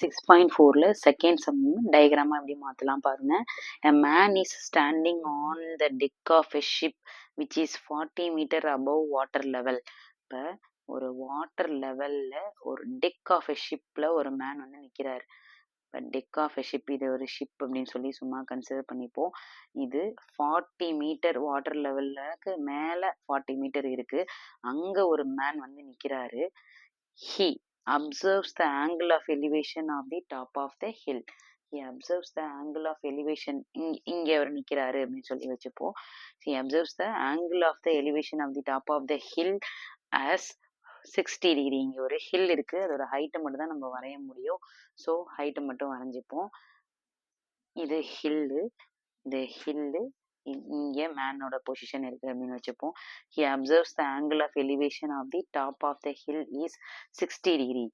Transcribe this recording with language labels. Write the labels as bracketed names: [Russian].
[Tamil] 6.4ல second sum டயக்ராமா எப்படி மாத்தலாம் பாருங்க. [English] A man is standing on the deck of a ship which is 40 meter above water level. [Tamil] இப்ப ஒரு water லெவல்ல ஒரு டெக் ஆஃப் எ ஷிப்ல ஒரு மேன் வந்து நிக்கிறாரு. இப்போ டெக் ஆஃப் எ ஷிப், இது ஒரு ஷிப் அப்படின்னு சொல்லி சும்மா கன்சிடர் பண்ணிப்போம். இது 40 மீட்டர் வாட்டர் லெவலுக்கு மேலே 40 மீட்டர் இருக்கு. அங்கே ஒரு மேன் வந்து நிற்கிறாரு. [English] He observes the angle of elevation of the top of the hill. He observes the angle of elevation. [Tamil] இங்கே அவர் நிற்கிறாரு அப்படின்னு சொல்லி வச்சுப்போம். [English] He observes the angle of the elevation of the top of the hill as 60 degree. [Tamil] இங்கே ஒரு hill இருக்கு, அதோட ஹைட்டை மட்டும் தான் நம்ம வரைய முடியும். ஸோ ஹைட்டை மட்டும் வரைஞ்சிப்போம். இது ஹில்லு, இது ஹில்லு, இங்கே மேனோட பொசிஷன் இருக்கு அப்படின்னு வச்சுப்போம். [English] He observes the angle of elevation of the top of the hill is 60 degree.